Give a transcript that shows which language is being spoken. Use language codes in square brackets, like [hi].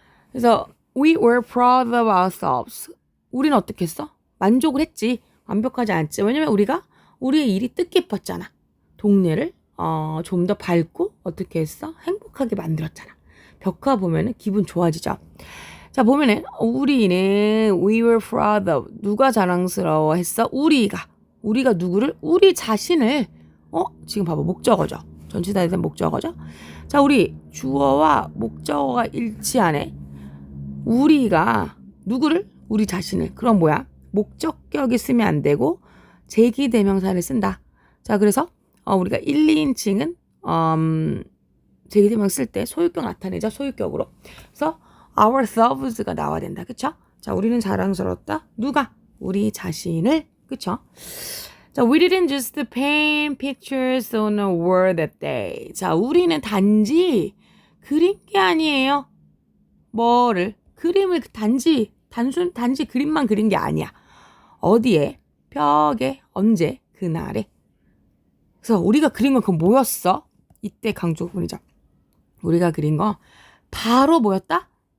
[ko] 그래서 [en] we were proud of ourselves. [ko] 우리는 어떻게 했어? 만족을 했지. 완벽하지 않지. 왜냐면 우리의 일이 뜻깊었잖아. 동네를 좀 더 밝고 어떻게 했어? 행복하게 만들었잖아. 벽화 보면은 기분 좋아지죠. 자 보면은 우리는 [en] we were proud of [ko] 누가 자랑스러워 했어? 우리가 누구를? 우리 자신을 지금 봐봐 목적어죠. 전치사에 대한 목적어죠. 자 우리 주어와 목적어가 일치하네. 우리가 누구를? 우리 자신을. 그럼 뭐야? 목적격이 쓰면 안 되고 제기대명사를 쓴다. 자 그래서 우리가 1, 2인칭은 제기대명 쓸 때 소유격 나타내죠. 소유격으로. 그래서 ourselves가 나와야 된다. 그쵸? 자 우리는 자랑스럽다. 누가? 우리 자신을. 그쵸? [en] 자 we didn't just paint pictures on a wall that day. [ko] 자 우리는 단지 그린 게 아니에요. 뭐를? 그림을 단지 그림만 그린 게 아니야. 어디에? 벽에. 언제? 그날에. 그래서 우리가 그린 건 그건 뭐였어? 이때 강조 부분이죠. 우리가 그린 거 바로 뭐였다?